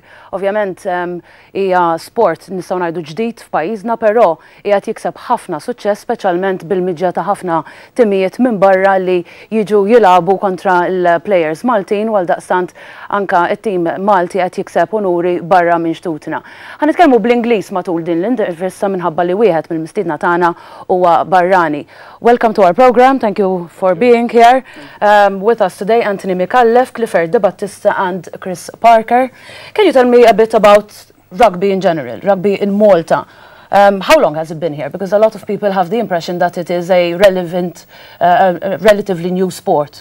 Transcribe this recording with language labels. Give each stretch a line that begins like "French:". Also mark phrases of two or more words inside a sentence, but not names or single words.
Maltese: Ovvjament hija sport nistgħu ngħidu ġdid f'pajjiżna, però qiegħed jikseb ħafna suċċess speċjalment bil-miġja ta' ħafna timijiet minn barra li jiġu jilagħbu kontra l-players Maltin għal daqstant anka t-tim Malti qed jikseb onuri barra minn xtutna. Ħanitkellmu bl-Ingliż matul din l-intervista minħabba li wieħed mill-mistiedna tagħna huwa barrani.
English: Welcome to our program. Thank you for being here. With us today, Anthony Micallef, Clifford De Battista and Chris Parker. Can you tell me a bit about rugby in general, rugby in Malta? How long has it been here? Because a lot of people have the impression that it is a relatively new sport.